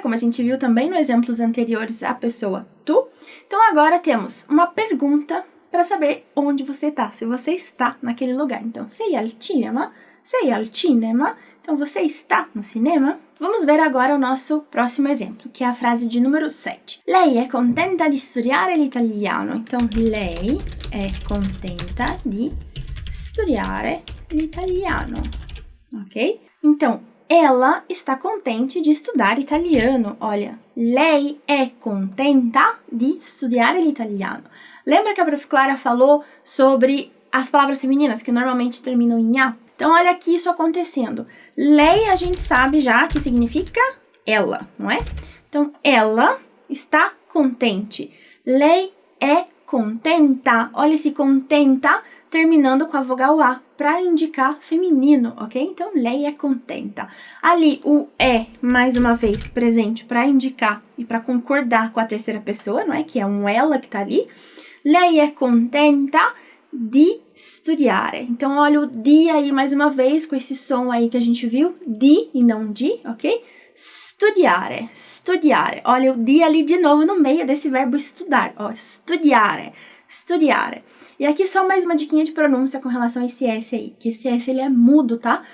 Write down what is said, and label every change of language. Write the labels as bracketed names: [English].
[Portuguese] Como a gente viu também nos exemplos anteriores, a pessoa tu. Então, agora temos uma pergunta para saber onde você está, se você está naquele lugar. Então, [Italian] sei al cinema? Sei al cinema? [Portuguese] Então, você está no cinema? Vamos ver agora o nosso próximo exemplo, que é a frase de número 7. [Italian] Lei è contenta di studiare l'italiano. Então, lei è contenta di studiare l'italiano, ok? [Portuguese] Então, ela está contente de estudar italiano. [Italian] Olha, lei é contenta di studiare l'italiano. [Portuguese] Lembra que a Prof. Clara falou sobre as palavras femininas que normalmente terminam em a? Então, olha aqui isso acontecendo. Lei, a gente sabe já que significa ela, não é? Então, ela está contente. [Italian] Lei é contenta. [Portuguese] Olha esse contenta terminando com a vogal A para indicar feminino, ok? Então, [Italian] lei é contenta. [Portuguese] Ali, o é, mais uma vez, presente para indicar e para concordar com a terceira pessoa, não é? Que é um ela que tá ali. [Italian] Lei é contenta di studiare. [Portuguese] Então, olha o di aí mais uma vez, com esse som aí que a gente viu, di e não di, ok? Studiare, studiare. Olha o di ali de novo no meio desse verbo estudar, ó, studiare, studiare. E aqui só mais uma diquinha de pronúncia com relação a esse S aí, que esse S ele é mudo, tá?